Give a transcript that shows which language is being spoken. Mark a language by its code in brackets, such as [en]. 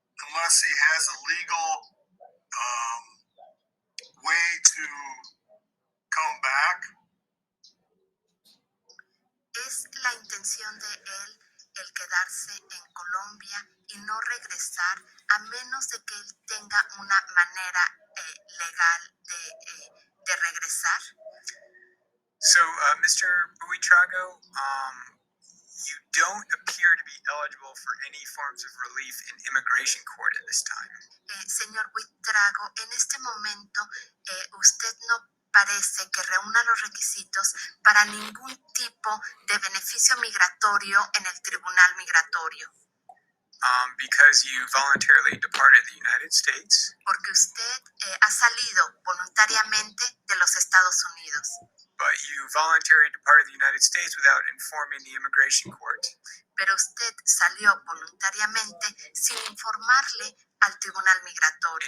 [en] unless he has a legal way to come back? [es] ¿Es la intención de él el quedarse en Colombia y no regresar a menos de que él tenga una manera legal de regresar? [en] So, Mr. Buitrago, you don't appear to be eligible for any forms of relief in immigration court at this time. [es] Señor Buitrago, en este momento usted no parece que reúna los requisitos para ningún tipo de beneficio migratorio en el tribunal migratorio. [en] Because you voluntarily departed the United States. [es] Porque usted ha salido voluntariamente de los Estados Unidos. [en] But you voluntarily departed the United States without informing the immigration court. [es] Pero usted salió voluntariamente sin informarle al tribunal migratorio.